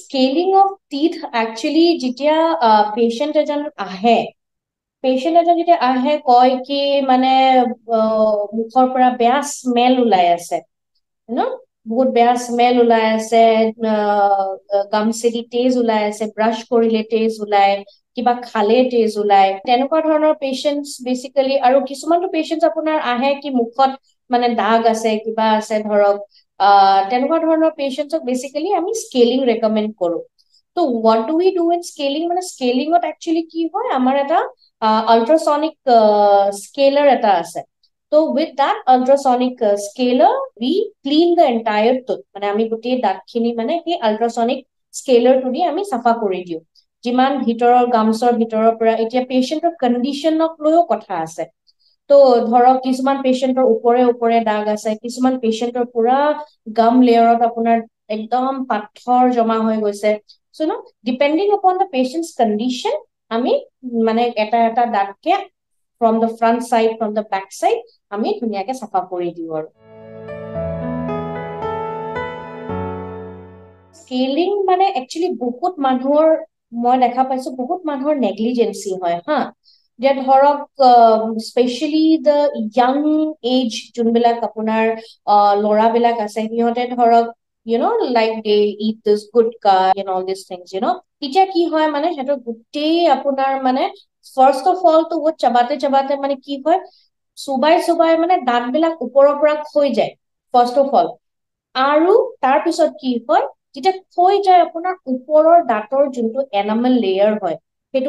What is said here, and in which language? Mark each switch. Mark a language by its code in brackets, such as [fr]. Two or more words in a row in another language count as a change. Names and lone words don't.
[en] scaling of teeth [as] একচুৱেলি যেতিয়া পেচেণ্ট এজন আহে যেতিয়া আহে কয় কি মানে মুখৰ পৰা বেয়া স্মেল ওলাই আছে ন বহুত বেয়া স্মেল ওলাই আছে গামচেদি তেজ ওলাই আছে ব্ৰাছ কৰিলে তেজ ওলাই কিবা খালে তেজ ওলাই তেনেকুৱা ধৰণৰ [en] patients basically [as] আৰু কিছুমানটো পেচেণ্টছ আপোনাৰ আহে কি মুখত মানে দাগ আছে কিবা আছে ধৰক তেনেকুৱা ধৰণৰ [en] patients basically [as] আমি [en] scaling recommend [as] কৰো তো [en] what do we do in scaling [as] মানে স্কেলিঙত একচুৱেলি কি হয় আমাৰ এটা [en] ultrasonic scaler [as] এটা আছে তো [en] with that ultrasonic scaler we clean the entire tooth [as] মানে আমি গোটেই দাঁতখিনি মানে সেই [en] ultrasonic scaler [as] দি আমি চাফা কৰি দিওঁ যিমান ভিতৰৰ গামছৰ ভিতৰৰ পৰা এতিয়া [en] patient's condition [as] লৈও কথা আছে তো ধৰক কিছুমান পেচেণ্টৰ ওপৰে ওপৰে দাগ আছে কিছুমান পেচেণ্টৰ পুৰা [en] gum layer [as] আপোনাৰ একদম পাথৰ জমা হৈ গৈছে [en] so no depending upon the patient's condition [as] আমি মানে এটা এটা দাঁতকে [en] from the front side from the back side [as] আমি ধুনীয়াকে চাফা কৰি দিওঁ আৰু স্কেলিং মানে একচুৱেলি বহুত মানুহৰ মই দেখা পাইছো বহুত মানুহৰ নেগলিজেন্সি হয় হা যে ধৰক [en] specially the young age [as] যোনবিলাক আপোনাৰ ল'ৰাবিলাক আছে সিহঁতে ধৰক [en] like they eat this gutka and all these things [as] তেতিয়া কি হয় মানে সিহঁতৰ গোটেই আপোনাৰ মানে [en] first of [as] অল তো বহুত চাবাতে মানে কি হয় চুবাই মানে দাঁতবিলাক ওপৰৰ পৰা খৈ যায় [en] first of all [as] আৰু তাৰ পিছত কি হয় যেতিয়া খৈ যায় আপোনাৰ ওপৰৰ দাঁতৰ যোনটো [en] enamel layer [as] হয় সেইটো